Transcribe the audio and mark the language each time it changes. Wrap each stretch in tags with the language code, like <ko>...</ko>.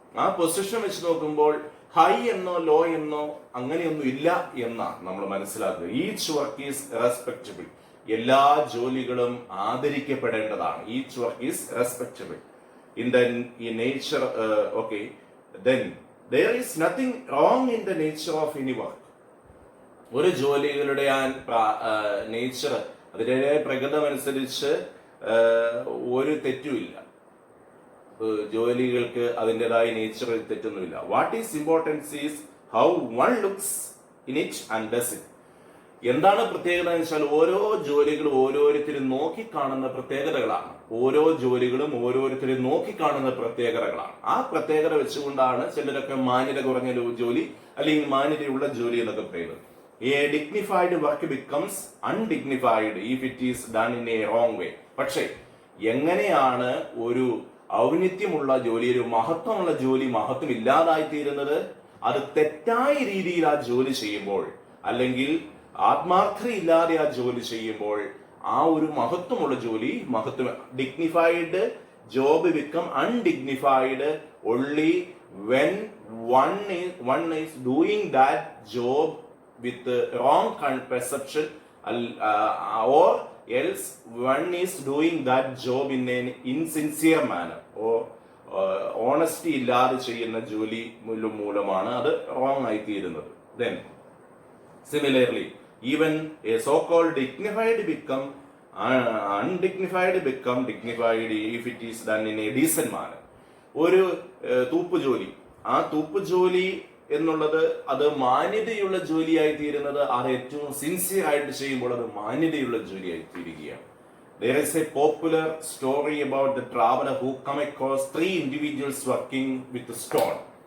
<ml>ആ പൊസിഷൻ വെച്ച് നോക്കുമ്പോൾ ഹൈ എന്നോ ലോ എന്നോ അങ്ങനെയൊന്നും ഇല്ല എന്നാണ് നമ്മൾ മനസ്സിലാക്കുക.</ml> <en>Each work is respectable.</en> <ml>എല്ലാ ജോലികളും ആദരിക്കപ്പെടേണ്ടതാണ്.</ml> <en>Each work is respectable in nature. Okay, then there is nothing wrong in the nature of any work.</en> <ml>ഒരു ജോലികളുടെ നേച്ചർ, അതിന്റെ പ്രകൃതമനുസരിച്ച് ഒരു തെറ്റുമില്ല. ജോലികൾക്ക് അതിൻ്റെതായ നേച്ചറിൽ തെറ്റൊന്നുമില്ല.</ml> <en>What is importance is how one looks in it and does it.</en> <ml>എന്താണ് പ്രത്യേകത എന്ന് വെച്ചാൽ ഓരോ ജോലികളും ഓരോരുത്തരും നോക്കിക്കാണുന്ന പ്രത്യേകതകളാണ്. ഓരോ ജോലികളും ഓരോരുത്തരും നോക്കിക്കാണുന്ന പ്രത്യേകതകളാണ്. ആ പ്രത്യേകത വെച്ചുകൊണ്ടാണ് ചിലരൊക്കെ മാന്യത കുറഞ്ഞ ജോലി അല്ലെങ്കിൽ മാന്യതയുള്ള ജോലി എന്നൊക്കെ പറയുന്നത്.</ml> <en>A dignified work becomes undignified if it is done in a wrong way.</en> <ml>പക്ഷേ എങ്ങനെയാണ് ഒരു ഔന്നിത്യമുള്ള ജോലി, ഒരു മഹത്വമുള്ള ജോലി മഹത്വം ഇല്ലാതായി തീരുന്നത്? അത് തെറ്റായ രീതിയിൽ ആ ജോലി ചെയ്യുമ്പോൾ, അല്ലെങ്കിൽ ആത്മാർത്ഥതയില്ലാതെ ആ ജോലി ചെയ്യുമ്പോൾ ആ ഒരു മഹത്വമുള്ള ജോലി</ml> <en>dignified job become undignified only when one is doing that job with wrong perception, or else one is doing that job in an insincere manner,</en> <ml>honesty ഇല്ലാതെ ചെയ്യുന്ന ജോലി മൂലമാണ് അത് റോങ് ആയി തീരുന്നത്.</ml> <en>Then similarly even a so called dignified become undignified become dignified if it is done in a decent manner.</en> <ml>ഒരു തൂപ്പ് ജോലി, ആ തൂപ്പ് ജോലി എന്നുള്ളത് അത് മാന്യതയുള്ള ജോലിയായി തീരുന്നത് അത് ഏറ്റവും സിൻസിയർ ആയിട്ട് ചെയ്യുമ്പോൾ അത് മാന്യതയുള്ള ജോലിയായി തീരുകയാണ്.</ml> <en>There is a popular story about the traveler who come across 3 individuals working with a stone.</en>